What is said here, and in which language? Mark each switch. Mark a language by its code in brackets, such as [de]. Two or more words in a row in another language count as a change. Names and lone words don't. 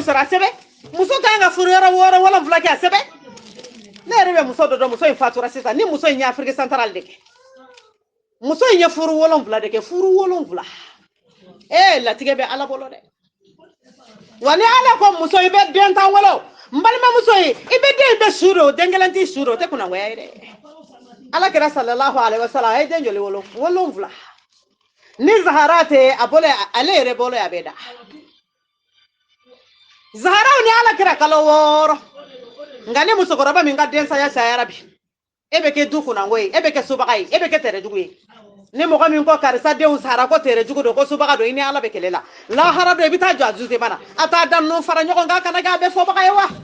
[bm] sɔrɔ a sɛbɛn muso kan ka furu yɔrɔ wɔɔrɔ wolonfila kɛ a sɛbɛn ne yɛrɛ bɛ muso dɔ dɔn muso in fatura sisan ni muso in ye [fr] Afrique centrale [bm] de kɛ muso in ye furu wolonfila de kɛ furu wolonfila latigɛ bɛ ala bolo dɛ wa ni ala ko muso i bɛ den tan wolo n balimamuso ye i bɛ den bɛ su de o den kelen t'i su de o tɛ kunnangoya ye dɛ ala kɛra [ar] صلى الله عليه وسلم [bm] a ye den joli wolonfila ni Zahara tɛ a bolo ale yɛrɛ bolo a bɛ da Zaharaw ni ala kɛra kalo 6 nka ni musokɔrɔba min ka densaya cayara bi e bɛ kɛ du kunnango ye e bɛ kɛ sobaga ye e bɛ kɛ tɛrɛjugu ye ni mɔgɔ min ko karisa denw Zahara ko tɛrɛjugu don ko sobaga don i ni ala bɛ kɛlɛ la lahara don i bɛ taa jɔ a dusema na a t'a da ninnu fara ɲɔgɔn kan kana kɛ a bɛ fɔbaga ye wa